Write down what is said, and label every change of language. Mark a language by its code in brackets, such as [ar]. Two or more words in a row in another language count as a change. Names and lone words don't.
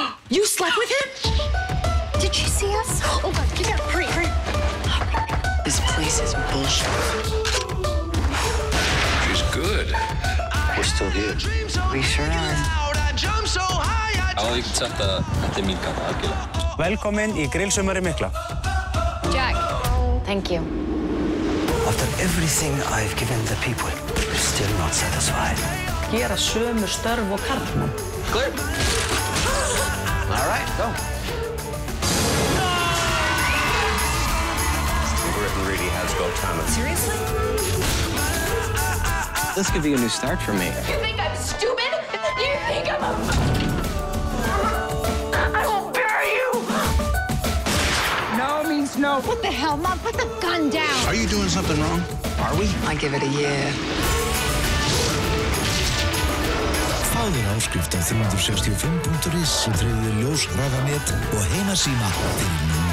[en] You slept with him? Did she see us? Oh God, give me that. Hurry, hurry. This place is bullshit. She's good. We're still here. We sure are. [is] Já, ég get sagt að þetta mín gata, algjörlega. Velkomin í grillsumari mikla. [en] Jack, thank you. After everything I've given the people, we're still not satisfied. [is] Gera sömu störf og karlmenn. [en] Clear. All right, go. Britain really has got talent. Seriously? This could be a new start for me. You think I'm stupid? You think I'm a... I will bury you! No means no. What the hell, Mom? Put the gun down! Are you doing something wrong? Are we? I give it a year. [is] Fáðu áskrift á 365.is sem tryggir ljós, hraðanet og heimasíma fyrir